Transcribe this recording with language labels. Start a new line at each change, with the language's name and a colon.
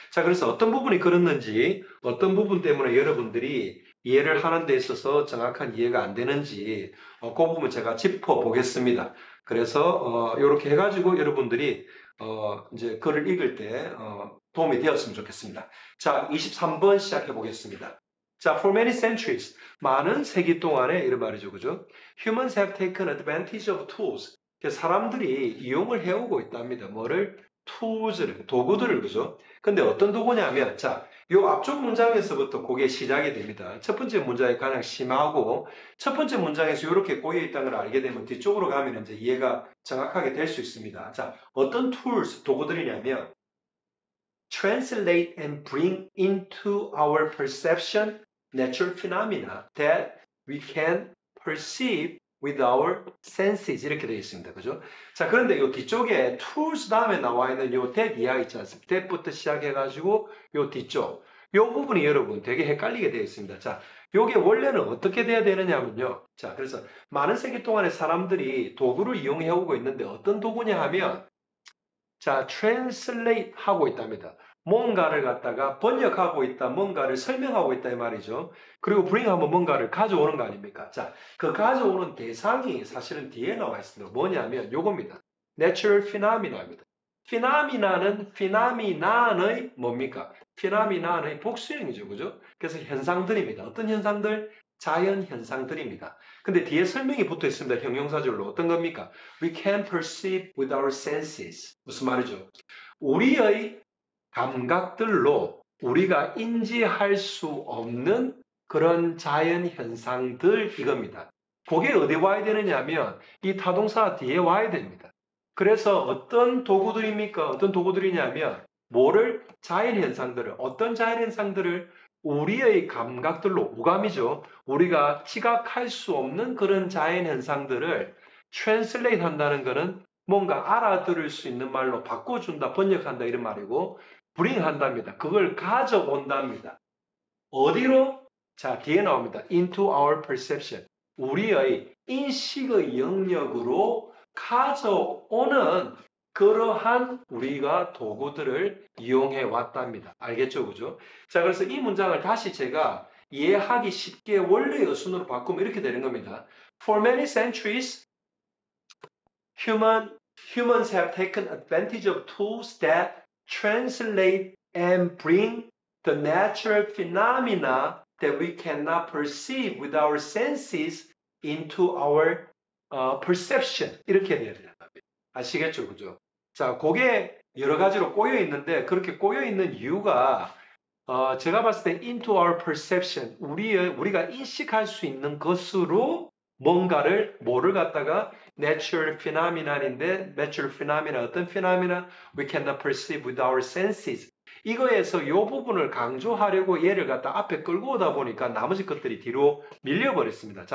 Korean: 자, 그래서 어떤 부분이 그렇는지 어떤 부분 때문에 여러분들이 이해를 하는 데 있어서 정확한 이해가 안 되는지 그 부분 제가 짚어보겠습니다. 그래서 이렇게 해가지고 여러분들이 이제 글을 읽을 때 도움이 되었으면 좋겠습니다. 자, 23번 시작해 보겠습니다. 자,
English: for many centuries,
Korean: 많은 세기 동안에 이런 말이죠, 그죠?
English: Humans have taken advantage of tools.
Korean: 사람들이 이용을 해오고 있답니다. 뭐를? tools를, 도구들을, 그죠? 근데 어떤 도구냐면, 자, 요 앞쪽 문장에서부터 그게 시작이 됩니다. 첫 번째 문장이 가장 심하고, 첫 번째 문장에서 이렇게 꼬여 있다는 걸 알게 되면 뒤쪽으로 가면 이제 이해가 정확하게 될 수 있습니다. 자, 어떤
English: tools,
Korean: 도구들이냐면,
English: translate and bring into our perception natural phenomena that we can perceive with our senses
Korean: 이렇게 되어 있습니다. 그죠? 자, 그런데 이 뒤쪽에 tools 다음에 나와 있는 요 that 이하가 있지 않습니까? that부터 시작해가지고 요 뒤쪽 요 부분이 여러분 되게 헷갈리게 되어 있습니다. 자, 요게 원래는 어떻게 돼야 되느냐면요. 자, 그래서 많은 세기 동안에 사람들이 도구를 이용해 오고 있는데 어떤 도구냐 하면 자, translate 하고 있답니다. 뭔가를 갖다가 번역하고 있다, 뭔가를 설명하고 있다 이 말이죠. 그리고 bring 하면 뭔가를 가져오는 거 아닙니까? 자, 그 가져오는 대상이 사실은 뒤에 나와 있습니다. 뭐냐면 요겁니다. natural phenomena입니다. phenomena는 phenomenon의 뭡니까? phenomenon의 복수형이죠. 그죠? 그래서 현상들입니다. 어떤 현상들? 자연 현상들입니다. 근데 뒤에 설명이 붙어 있습니다. 형용사절로. 어떤 겁니까?
English: We can perceive with our senses.
Korean: 무슨 말이죠? 우리의 감각들로 우리가 인지할 수 없는 그런 자연 현상들 이겁니다. 그게 어디 와야 되느냐면 이 타동사 뒤에 와야 됩니다. 그래서 어떤 도구들입니까? 어떤 도구들이냐면 뭐를 자연 현상들을 어떤 자연 현상들을 우리의 감각들로 오감이죠. 우리가 지각할 수 없는 그런 자연 현상들을 translate 한다는 것은 뭔가 알아들을 수 있는 말로 바꿔준다, 번역한다 이런 말이고 bring 한답니다. 그걸 가져온답니다. 어디로? 자, 뒤에 나옵니다.
English: into our perception.
Korean: 우리의 인식의 영역으로 가져오는 그러한 우리가 도구들을 이용해 왔답니다. 알겠죠? 그죠? 자, 그래서 이 문장을 다시 제가 이해하기 쉽게 원래의 순으로 바꾸면 이렇게 되는 겁니다.
English: For many centuries, humans have taken advantage of tools that translate and bring the natural phenomena that we cannot perceive with our senses into our perception.
Korean: 이렇게 돼야 돼요. 아시겠죠? 그죠? 자, 그게 여러 가지로 꼬여 있는데 그렇게 꼬여 있는 이유가 제가 봤을 때
English: into our perception,
Korean: 우리가 인식할 수 있는 것으로 뭐를 갖다가 natural phenomenon인데 natural phenomena 어떤 phenomena
English: we cannot perceive with our senses
Korean: 이거에서 이 부분을 강조하려고 얘를 갖다 앞에 끌고 오다 보니까 나머지 것들이 뒤로 밀려버렸습니다.